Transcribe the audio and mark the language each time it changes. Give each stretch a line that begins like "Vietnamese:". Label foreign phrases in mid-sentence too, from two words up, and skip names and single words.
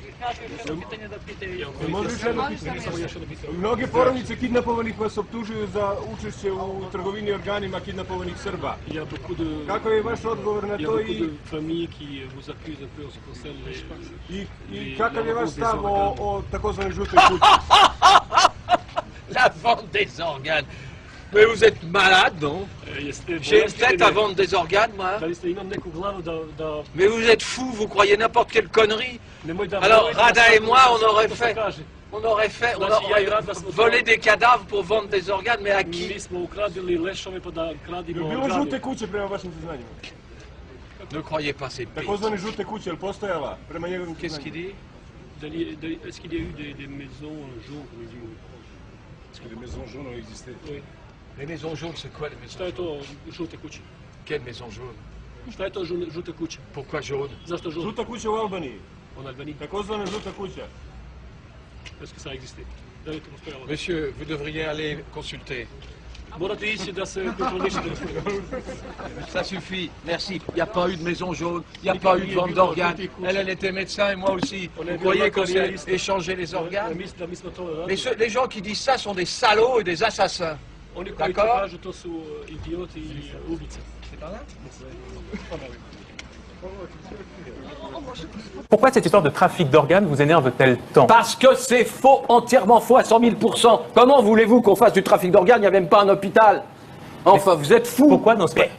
Serbian: Može još jedno pitanje. Mnoge porodice kidnapovanih vas optužuju za učešće u trgovini organima kidnapovanih Srba. Kakav je vaš odgovor na to i kakav je vaš stav o takozvanoj žutoj kući?
French: La vente des organes. Mais vous êtes malade, non? J'ai une tête à vendre des organes, moi. Mais vous êtes fou, vous croyez n'importe quelle connerie. Alors, Rada et moi, on aurait volé des cadavres pour vendre des organes, mais à qui?
Serbian: Bilo žute kuće prema vašim saznanjima?
French: Ne croyez pas ces bêtes.
Serbian: Takozvane žute kuće, je li postojala prema njegovim
French: Qu'est-ce qu'il
Serbian: saznanjima?
French: dit? Est-ce qu'il y a eu des maisons jaunes? Est-ce que les maisons jaunes ont existé? Oui. Les maisons jaunes, c'est quoi les maisons
Serbian: Šta je
French: jaunes?
Serbian: to žute kuće?
French: Quelle maison jaune?
Serbian: Šta je to žute kuće?
French: Pourquoi jaune?
Serbian: Zašto žute? Žuta kuća u Albaniji.
French: En Albanie.
Serbian: Takozvana žuta kuća.
French: Est-ce que ça a existé?
Serbian: Da li je to postojalo?
French: Monsieur, vous devriez aller consulter.
Serbian: Morate ići da se kontrolišete.
French: Ça suffit, merci. Il n'y a pas eu de maison jaune, il n'y a pas eu de vente d'organes. Elle était médecin et moi aussi. Vous croyez qu'on s'est échangé les organes? Les gens qui disent ça sont des salauds et des assassins.
Serbian: Oni koji to kažu, to su idioti i ubice.
French: C'est pas là? Pourquoi cette histoire de trafic d'organes vous énerve-t-elle tant? Parce que c'est faux, entièrement faux à 100 000%. Comment voulez-vous qu'on fasse du trafic d'organes? Il n'y a même pas un hôpital. Enfin, vous êtes fous. Pourquoi dans ce cas?